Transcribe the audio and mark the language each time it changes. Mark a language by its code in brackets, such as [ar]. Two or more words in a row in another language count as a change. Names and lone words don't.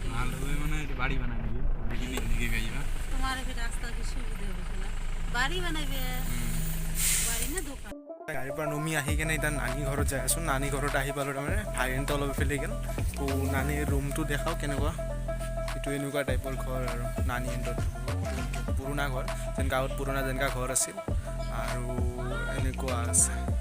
[bn] ভালো মানে বাড়ি বানাই দিবি দিকে গাইবা তোমার রাস্তা কি সুবিধা হবে না বাড়ি বানাইবে বাড়ি না দোকান [as] গাড়ীৰ পৰা নমি আহি কেনে এতিয়া নানী ঘৰত যাই আছোঁ নানী ঘৰত আহি পালোঁ তাৰমানে ভাইৰেণ্টটো অলপ ইফালে গ'ল তো নানীৰ ৰুমটো দেখাওঁ কেনেকুৱা এইটো এনেকুৱা টাইপৰ ঘৰ আৰু নানীহঁতৰ পুৰণা ঘৰ যেন গাঁৱত পুৰণা যেনেকুৱা ঘৰ আছিল আৰু এনেকুৱা আছে